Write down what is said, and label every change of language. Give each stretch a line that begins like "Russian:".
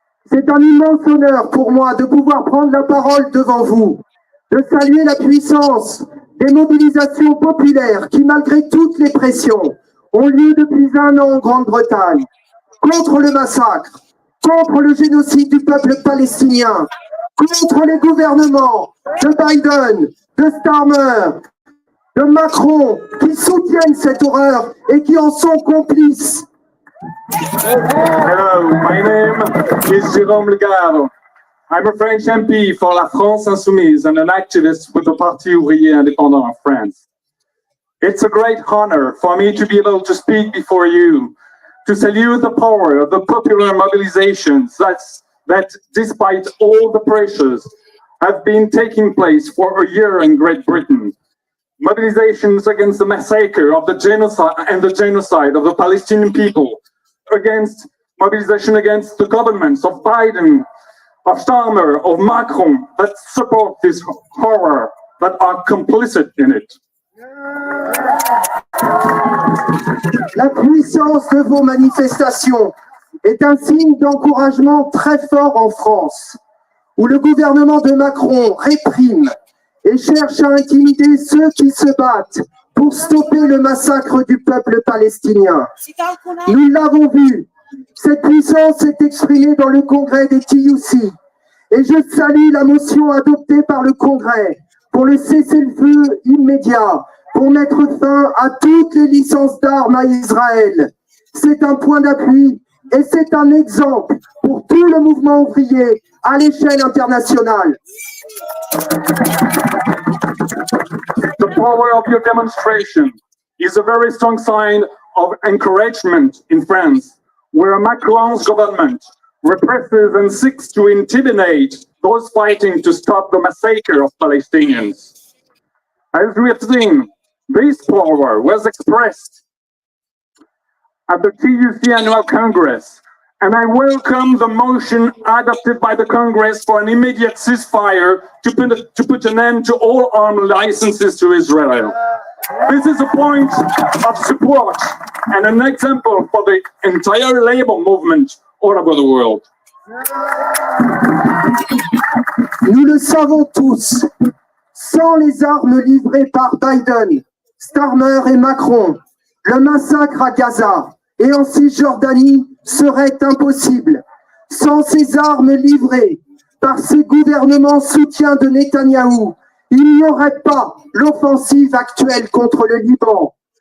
French: C'est un immense honneur pour moi de pouvoir prendre la parole devant vous, de saluer la puissance des mobilisations populaires qui, malgré toutes les pressions, ont lieu depuis 1 an en Grande-Bretagne, contre le massacre, contre le génocide du peuple palestinien, contre les gouvernements de Biden, de Starmer, de Macron, qui soutiennent cette horreur et qui en sont complices.
English: Hello, my name is Jérôme Legare. I'm a French MP for La France Insoumise and an activist with the Parti ouvrier indépendant of France. It's a great honor for me to be able to speak before you, to salute the power of the popular mobilizations that, despite all the pressures, have been taking place for a year in Great Britain. Mobilizations against the massacre of the genocide of the Palestinian people, mobilization against the governments of Biden, of Starmer, of Macron, that support this horror, that are complicit in it.
French: La puissance de vos manifestations est un signe d'encouragement très fort en France, où le gouvernement de Macron réprime et cherche à intimider ceux qui se battent pour stopper le massacre du peuple palestinien. Nous l'avons vu, cette puissance s'est exprimée dans le congrès des TUC et je salue la motion adoptée par le congrès pour le cessez-le-feu immédiat, pour mettre fin à toutes les licences d'armes à Israël. C'est un point d'appui et c'est un exemple pour tout le mouvement ouvrier à l'échelle internationale.
English: The power of your demonstration is a very strong sign of encouragement in France, where Macron's government represses and seeks to intimidate those fighting to stop the massacre of Palestinians. As we have seen, this power was expressed at the TUC Annual Congress, and I welcome the motion adopted by the Congress for an immediate ceasefire to put an end to all arms licenses to Israel. This is a point of support and an example for the entire labor movement all over the world.
French: Nous le savons tous, sans les armes livrées par Biden, Starmer et Macron, le massacre à Gaza et en Cisjordanie serait impossible. Sans ces armes livrées par ces gouvernements soutiens de Netanyahou, il n'y aurait pas l'offensive actuelle contre le Liban.